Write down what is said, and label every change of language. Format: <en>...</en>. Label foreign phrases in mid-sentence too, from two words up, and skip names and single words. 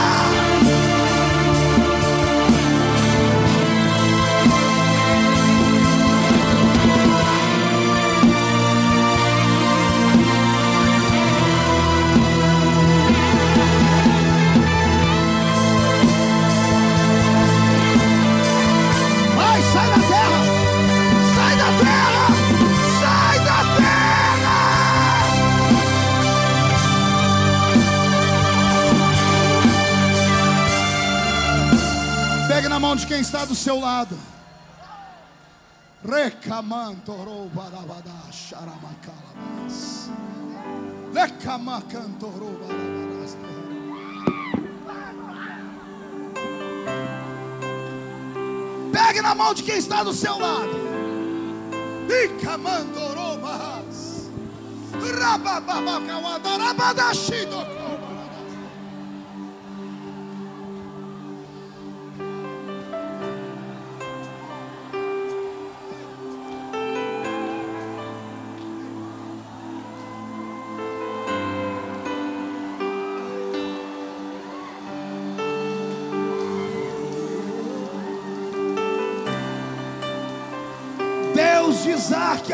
<pt>Sai da terra! Sai da terra! Sai da terra! Pegue na mão de quem está do seu lado. Recamantorou barabada xaramacalabas. Lecamacantorou barabadas. Pegue na mão de quem está do seu lado. Icamandorobas. Rabababacawadorabadashidoko. Deus de Isaac,</pt>